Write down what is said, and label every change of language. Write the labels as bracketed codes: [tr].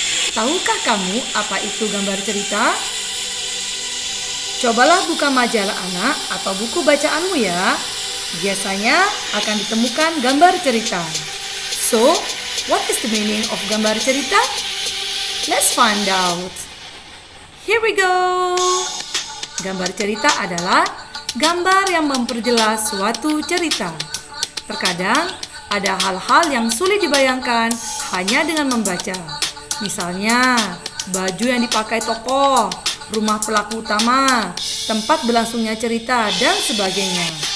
[id] Tahukah kamu apa itu gambar cerita? Cobalah buka majalah anak atau buku bacaanmu ya. Biasanya akan ditemukan gambar cerita. [en] So, what is the meaning of gambar cerita? Let's find out. Here we go. [id] Gambar cerita adalah gambar yang memperjelas suatu cerita. Terkadang ada hal-hal yang sulit dibayangkan hanya dengan membaca. Misalnya, baju yang dipakai tokoh, rumah pelaku utama, tempat berlangsungnya cerita, dan sebagainya.